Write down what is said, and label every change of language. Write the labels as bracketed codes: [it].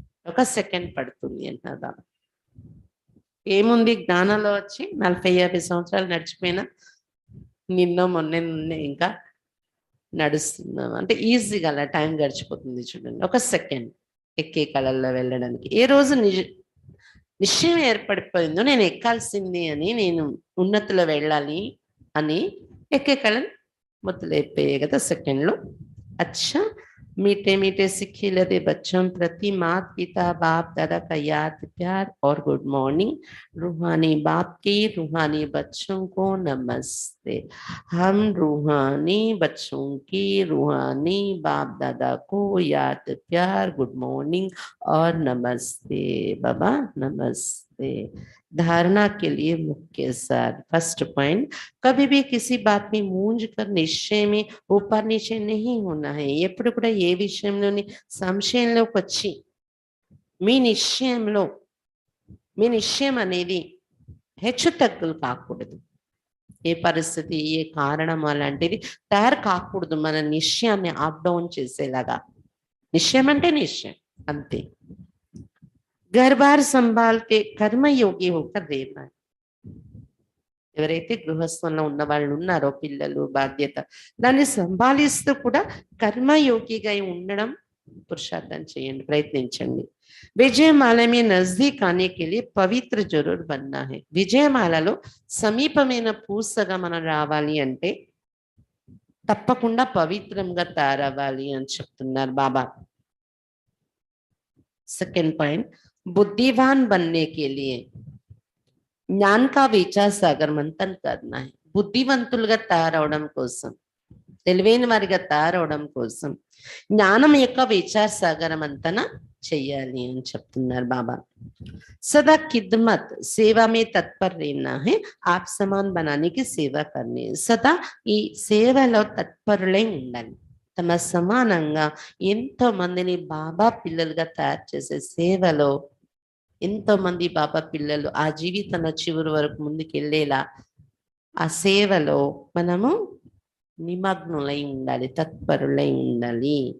[te] 1 second పడుతుంది అంటారా? ఏముంది, జ్ఞానంలో వచ్చి 40-50 సంవత్సరాలు నడిచిపోయినా మొన్న ఇంకా నడుస్తున్నాం అంటే ఈజీగా అలా టైం గడిచిపోతుంది. చూడండి, 1 సెకండ్ ఎక్కే కళల్లో వెళ్ళడానికి. ఏ రోజు నిశ్చయం ఏర్పడిపోయిందో నేను ఎక్కాల్సింది అని, నేను ఉన్నతిలో వెళ్ళాలి అని, ఎక్కే కళలు మొదలైపోయాయి కదా సెకండ్లో. అచ్చా, [hi] मीठे मीठे से खिलते बच्चों प्रति माता पिता बाप दादा का याद प्यार और गुड मॉर्निंग। रूहानी बाप की रूहानी बच्चों को नमस्ते। हम रूहानी बच्चों की रूहानी बाप दादा को याद प्यार गुड मॉर्निंग और नमस्ते। बाबा नमस्ते। धारणा के लिए मुख्य सार। फर्स्ट पॉइंट, कभी भी किसी बात में मूंझ कर निश्चय में ऊपर नीचे नहीं होना है। [te] ఎప్పుడు కూడా ఏ విషయంలోని సంశయంలోకి వచ్చి మీ నిశ్చయంలో మీ నిశ్చయం అనేది హెచ్చు తగ్గులు కాకూడదు. ఏ పరిస్థితి ఏ కారణం అలాంటిది తయారు కాకూడదు మన నిశ్చయాన్ని అప్ డౌన్ చేసేలాగా. నిశ్చయం అంటే నిశ్చయం అంతే. [hi] घर बार संभाल के कर्मयोगी होकर रहना है. [te] ఎవరైతే గృహస్థంలో ఉన్న వాళ్ళు ఉన్నారో పిల్లలు బాధ్యత దాన్ని సంభాలిస్తూ కూడా కర్మయోగిగా ఉండడం పురుషార్థం చేయండి, ప్రయత్నించండి. [hi] విజయమాల में नजदीक आने के लिए पवित्र जरूर बनना है. [te] విజయమాలలో సమీపమైన పూసగా మనం రావాలి అంటే తప్పకుండా పవిత్రంగా తయారవ్వాలి అని చెప్తున్నారు బాబా. [hi] सेकंड पॉइंट, बुद्धिवान बनने के लिए జ్ఞాన్ కా విచార్ సాగర్ మంతన్ करना है. [te] బుద్ధివంతులుగా తయారవడం కోసం తెలివైన వారిగా తయారవడం కోసం జ్ఞానం యొక్క విచార్ సాగర మంతన చెయ్యాలి అని చెప్తున్నారు బాబా. [hi] सदा खिदमत सेवा में तत्पर रहना है. आप समान बनाने की सेवा करनी है. [te] సదా ఈ సేవలో తత్పరులై ఉండాలి. తమ సమానంగా ఎంతో మందిని బాబా పిల్లలుగా తయారు చేసే సేవలో ఎంతో మంది బాబా పిల్లలు ఆ జీవితంలో చివరి వరకు ముందుకెళ్ళేలా ఆ సేవలో మనము నిమగ్నులై ఉండాలి, తత్పరులై ఉండాలి.